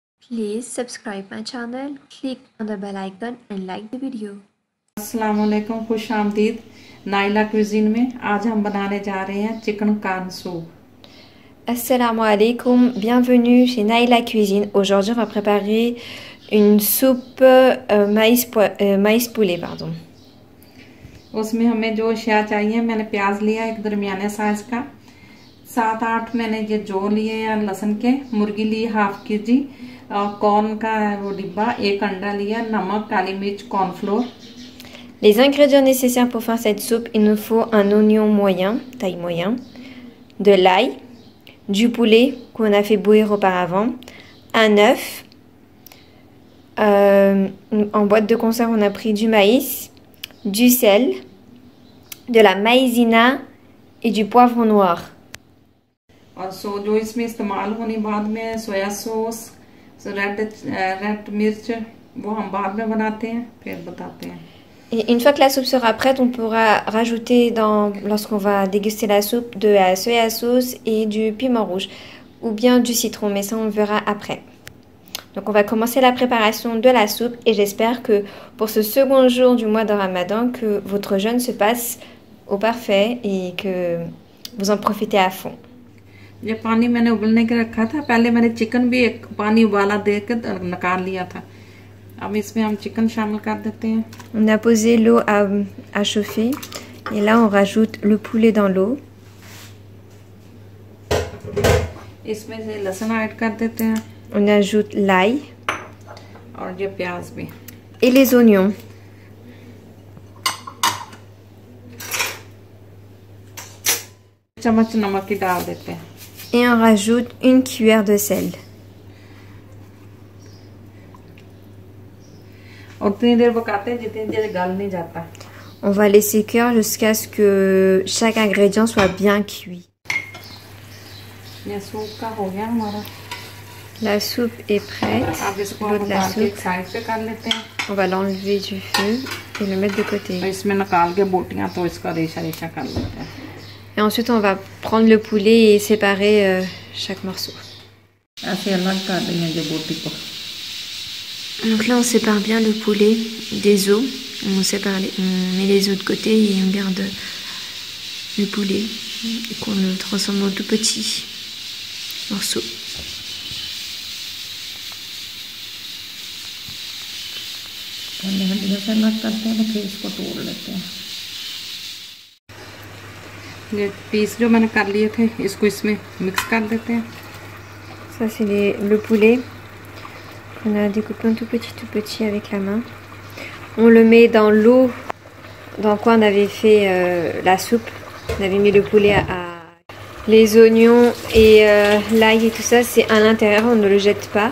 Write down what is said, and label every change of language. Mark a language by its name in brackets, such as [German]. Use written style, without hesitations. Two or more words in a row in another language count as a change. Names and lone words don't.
[English] Please subscribe my channel, click on the bell icon and like the video. [Urdu] السلام علیکم، خوش آمدید نائلہ کوئزین میں. آج ہم بنانے جا رہے ہیں [English] chicken corn soup. [Arabic] السلام عليكم, [French] bienvenue chez Naila Cuisine. Aujourd'hui, on va préparer une soupe maïs poulet, pardon. [Urdu] اس میں ہمیں جو اشیا چاہیے، میں نے پیاز لیا ایک درمیانے سائز کا، 7-8 میں نے یہ جو لیے ہیں لہسن کے، مرغی لی [English] half kg, [Urdu] کارن کا وہ ڈبہ، ایک انڈا لیا، نمک، کالی مرچ، کارن فلور. [French] Les ingrédients nécessaires pour faire cette soupe, il nous faut un oignon moyen, taille moyen, de l'ail, du poulet qu'on a fait bouillir auparavant, un œuf, en boîte de conserve on a pris du maïs, du sel, de la maïzena et du poivre noir. [Urdu] اور جو اس میں استعمال ہونے بعد میں [English] soya sauce, [Urdu] ریڈ مرچ، وہ ہم بعد میں بناتے ہیں، پھر بتاتے ہیں. [French] Et une fois que la soupe sera prête, on pourra rajouter lorsqu'on va déguster la soupe, de la [English] soya sauce [French] et du piment rouge ou bien du citron, mais ça on le verra après. Donc on va commencer la préparation de la soupe et j'espère que pour ce second jour du mois de Ramadan, que votre jeûne se passe au parfait et que vous en profitez à fond. [Urdu] یہ پانی میں نے ابلنے کے رکھا تھا، پہلے میں نے چکن بھی ایک پانی ابالا دے کر نکال لیا تھا. اب اس میں ہم چکن شامل کر دیتے ہیں. [French] On a posé l'eau à chauffer et là on rajoute le poulet dans l'eau. [Urdu] اس میں سے لہسن ایڈ کر دیتے ہیں. [French] On ajoute l'ail [Urdu] اور یہ پیاز بھی [French] et les oignons. [Urdu] چمچ نمک کی ڈال دیتے ہیں. [French] Et on rajoute une cuillère de sel. [Urdu] اور اتنی دیر پکاتے ہیں جتنی دیر گل نہیں جاتا. [French] On va laisser cuire jusqu'à ce que chaque ingrédient soit bien cuit. [Urdu] یہ سوپ کا ہو گیا ہمارا. [French] La soupe est prête. [Urdu] اب اس کو [French] L'eau [Urdu] ہم [French] de la [Urdu] نکال کے ایک [French] soupe. [Urdu] سائیڈ پہ کر لیتے ہیں. [French] On va l'enlever du feu et le mettre de côté. [Urdu] تو اس میں نکال کے بوٹیاں تو اس کا ریشہ ریشہ کر لیتے ہیں. [French] Et ensuite, on va prendre le poulet et séparer chaque morceau. [Urdu] ایسے الگ کر دیں گے یہ بوٹی کو. [French] Donc là, on sépare bien le poulet des os. On met les os de côté et on garde le poulet et qu'on le transforme en tout petits morceaux. [Urdu] پہلے ہڈیوں سے الگ کرتے ہیں، پھر اس کو توڑ لیتے ہیں. یہ پیس جو میں نے کر لیے تھے، اس کو اس میں مکس کر دیتے ہیں. [French] Ça, c'est le poulet qu'on a découpé en tout petit avec la main. On le met dans l'eau dans quoi on avait fait la soupe. On avait mis le poulet Les oignons et l'ail et tout ça, c'est à l'intérieur, on ne le jette pas.